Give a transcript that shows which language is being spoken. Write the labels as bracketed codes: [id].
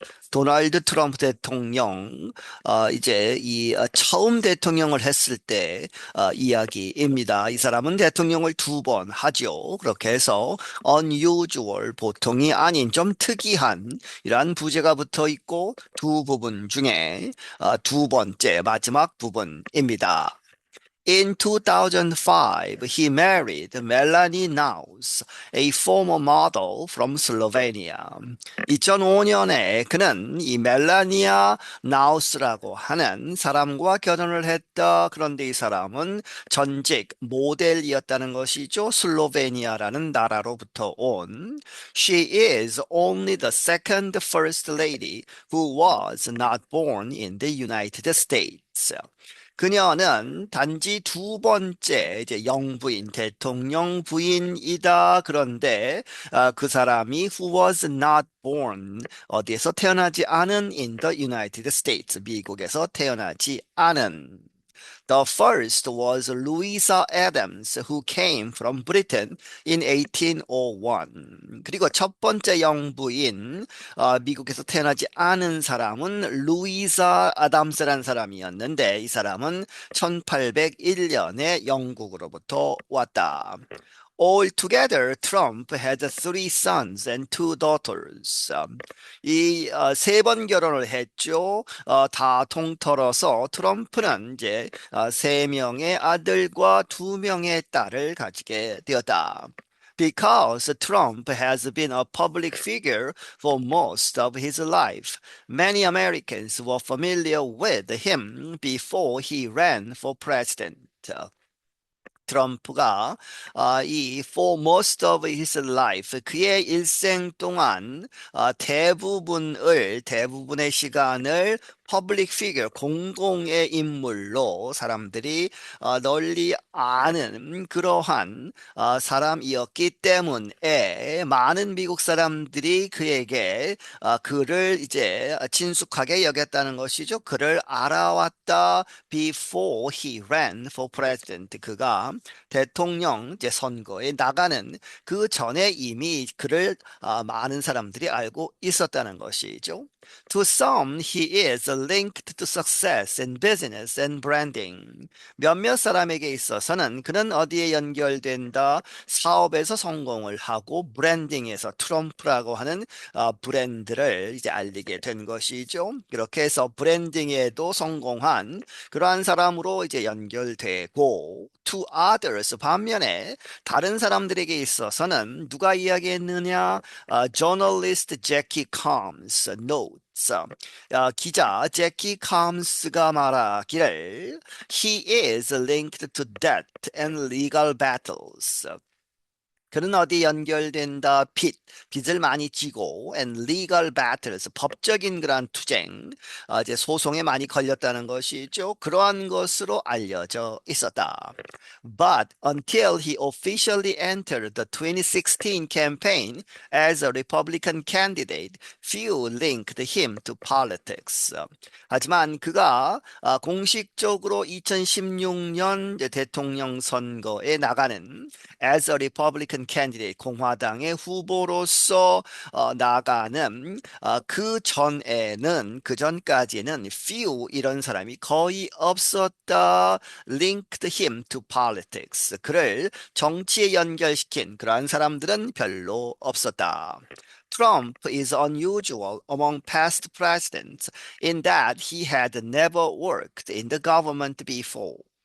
[ko] 도널드 트럼프 대통령, 이제 처음 대통령을 했을 때 이야기입니다. 이 사람은 대통령을 두 번 하죠. 그렇게 해서 unusual, 보통이 아닌 좀 특이한 이러한 부제가 붙어 있고 두 부분 중에 두 번째 마지막 부분입니다. [en] In 2005, he married Melanie Naus, a former model from Slovenia. [ko] 2005년에 그는 이 멜라니아 나우스라고 하는 사람과 결혼을 했다. 그런데 이 사람은 전직 모델이었다는 것이죠. 슬로베니아라는 나라로부터 온. [en] She is only the second first lady who was not born in the United States. [ko] 그녀는 단지 두 번째 이제 영부인, 대통령 부인이다. 그런데 그 사람이 [en] who was not born, [ko] 어디에서 태어나지 않은 [en] in the United States, [ko] 미국에서 태어나지 않은. [en] The first was Louisa Adams, who came from Britain in 1801. [ko] 그리고 첫 번째 영부인, 미국에서 태어나지 않은 사람은 루이사 아담스라는 사람이었는데 이 사람은 1801년에 영국으로부터 왔다. [en] Altogether, Trump had three sons and two daughters. [ko] 세 번 결혼을 했죠. 다 통틀어서 트럼프는 이제 세 명의 아들과 두 명의 딸을 가지게 되었다. [en] Because Trump has been a public figure for most of his life, many Americans were familiar with him before he ran for president. [ko] 트럼프가 이 [en] for most of his life [ko] 그의 일생 동안 대부분의 시간을 퍼블릭 피겨 공공의 인물로 사람들이 널리 아는 그러한 사람이었기 때문에 많은 미국 사람들이 그에게 그를 이제 친숙하게 여겼다는 것이죠. 그를 알아왔다. [en] Before he ran for president, [ko] 그가 대통령 이제 선거에 나가는 그 전에 이미 그를 많은 사람들이 알고 있었다는 것이죠. [en] To some, he is linked to success in business and branding. [ko] 몇몇 사람에게 있어서는 그는 어디에 연결된다? 사업에서 성공을 하고 브랜딩에서 트럼프라고 하는 브랜드를 이제 알리게 된 것이죠. 그렇게 해서 브랜딩에도 성공한 그러한 사람으로 이제 연결되고 [en] to others [ko] 반면에 다른 사람들에게 있어서는 누가 이야기했느냐? [en] journalist Jackie Combs notes. [ko] 기자 제키 컴스가 말하기를 [en] he is linked to debt and legal battles. [ko] 그는 어디 연결된다? 빚을 많이 지고 [en] and legal battles, [ko] 법적인 그러한 투쟁, 이제 소송에 많이 걸렸다는 것이죠. 그러한 것으로 알려져 있었다. [en] But until he officially entered the 2016 campaign as a Republican candidate, few linked him to politics. [ko] 하지만 그가 공식적으로 2016년 대통령 선거에 나가는 [en] as a Republican candidate, [ko] 공화당의 후보로서 나가는 그 전에는 그 전까지는 few 이런 사람이 거의 없었다. [en] linked him to politics. [ko] 그를 정치에 연결시킨 그러한 사람들은 별로 없었다. [en] Trump is unusual among past presidents in that he had never worked in the government before.